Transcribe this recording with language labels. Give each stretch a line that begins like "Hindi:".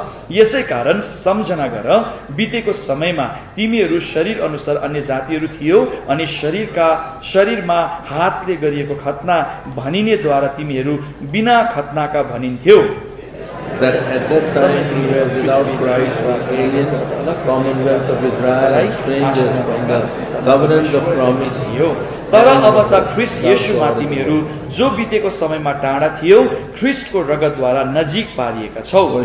Nepali: यसै कारण सम्झना गर, बितेको समयमा तिमीहरू शरीर अनुसार अन्य जातिहरू थियो अनि शरीरमा हातले गरिएको खतना भनिनेद्वारा तिमीहरू बिना खतनाका भनिन्थ्यो।
English: That at that time we were without Christ, aliens, commonwealth of Israel, and strangers from the covenant of promise.
Nepali: तर अब त ख्रीष्ट येशूमा तिमीहरू जो बितेको समयमा टाढा थियो ख्रीष्टको रगतद्वारा नजिक पारिएका छौ।